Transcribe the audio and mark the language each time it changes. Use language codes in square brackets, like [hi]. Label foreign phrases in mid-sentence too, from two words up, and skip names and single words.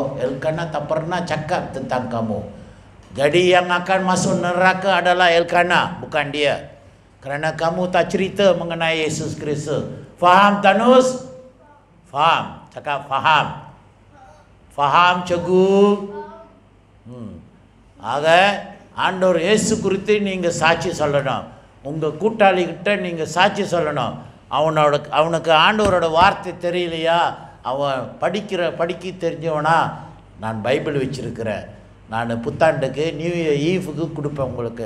[ms] Elkanah tak pernah cakap tentang kamu. Jadi yang akan masuk neraka adalah Elkanah, bukan dia. Kerana kamu tak cerita mengenai Yesus Kristus. Faham Tanus? Faham? Cakap faham. Faham cikgu? [ta] ஆக ஆண்டவர் இயேசு குறித்து நீங்கள் சாட்சி சொல்லணும். உங்கள் கூட்டாளிகிட்ட நீங்கள் சாட்சி சொல்லணும். அவனுக்கு ஆண்டவரோட வார்த்தை தெரியலையா? அவன் படிக்க தெரிஞ்சவனா? நான் பைபிள் வச்சுருக்கிறேன், நான் புத்தாண்டுக்கு [en] New Year [ta] ஈஃபுக்கு கொடுப்பேன் உங்களுக்கு.